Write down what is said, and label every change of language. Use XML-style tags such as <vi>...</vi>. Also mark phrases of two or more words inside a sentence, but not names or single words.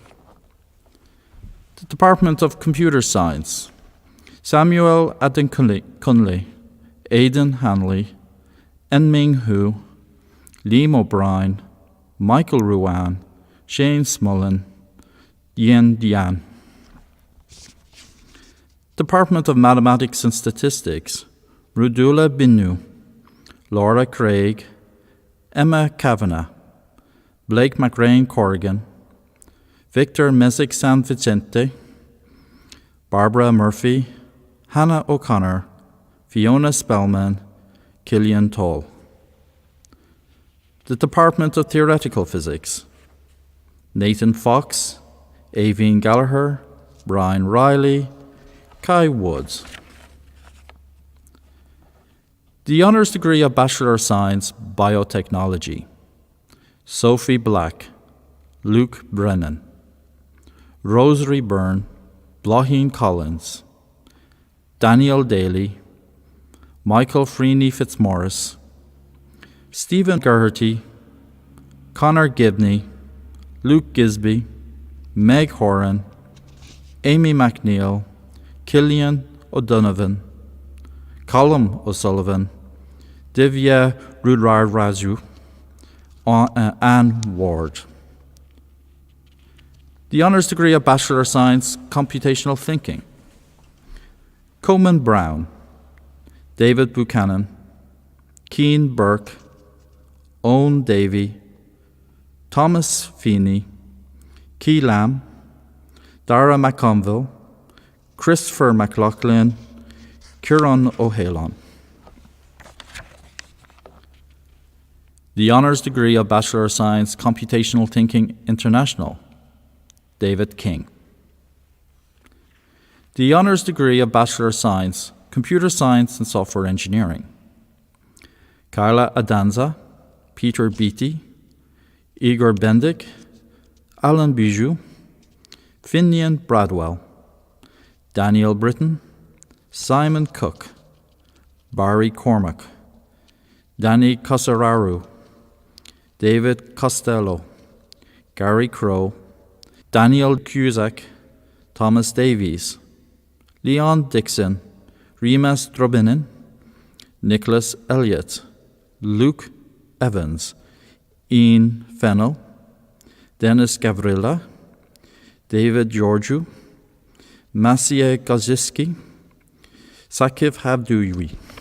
<en>The Department of Computer Science, Samuel Adden-Cunley, Aidan Hanley, En-Ming Hu, Liam O'Brien, Michael Ruan, Shane Smullen, Yen Dian. Department of Mathematics and Statistics, Rudula Binu, Laura Craig, Emma Kavanagh, Blake McRae Corrigan, Victor Mesick San Vicente, Barbara Murphy, Hannah O'Connor, Fiona Spellman, Killian Toll. The Department of Theoretical Physics, Nathan Fox, Aveen Gallagher, Brian Riley, Kai Woods. The Honours Degree of Bachelor of Science, Biotechnology, Sophie Black, Luke Brennan, Rosary Byrne, Blaheen Collins, Daniel Daly, Michael Freeney Fitzmaurice, Stephen Geraghty, Connor Gibney, Luke Gisby, Meg Horan, Amy McNeil, Killian O'Donovan, Colm O'Sullivan, Divya Rudraraju, Anne Ward. The Honours Degree of Bachelor of Science, Computational Thinking, Coleman Brown, David Buchanan, Keane Burke, Owen Davey, Thomas Feeney, Key Lamb, Dara McConville, Christopher McLaughlin, Kieran O'Halon. The Honours Degree of Bachelor of Science, Computational Thinking International, David King. The Honours Degree of Bachelor of Science, Computer Science and Software Engineering, Carla Adanza, Peter Beatty, Igor Bendick, Alan Bijou, Finian Bradwell, Daniel Britton, Simon Cook, Barry Cormack, Danny Cosararu, David Costello, Gary Crow, Daniel Cusack, Thomas Davies, Leon Dixon, Remus Drobinin, Nicholas Elliott, Luke Evans, Ian Fennell, Dennis Gavrila, David Georgiou, Maciej Gaziski, Sakiv Havdouiwi,</en>